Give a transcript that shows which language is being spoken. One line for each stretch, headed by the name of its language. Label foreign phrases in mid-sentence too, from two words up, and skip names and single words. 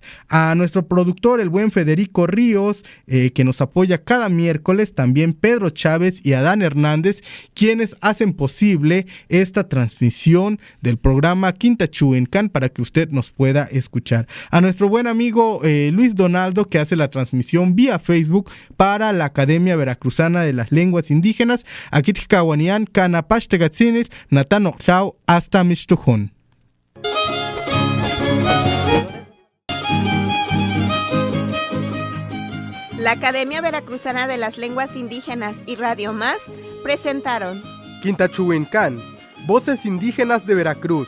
Spanish: A nuestro productor, el buen Federico Ríos, que nos apoya cada miércoles, también Pedro Chávez y Adán Hernández, quienes hacen posible esta transmisión del programa Quintachuencan para que usted nos pueda escuchar. A nuestro buen amigo Luis Donaldo, que hace la transmisión vía Facebook para la Academia Veracruzana de las Lenguas Indígenas.
Papantla Totonac: Aquí tkawanian kanapashtegatzinil natano chao hasta Mixtujón.
Spanish: La Academia Veracruzana de las Lenguas Indígenas y Radio Más presentaron Quintachuencan, Voces Indígenas de Veracruz.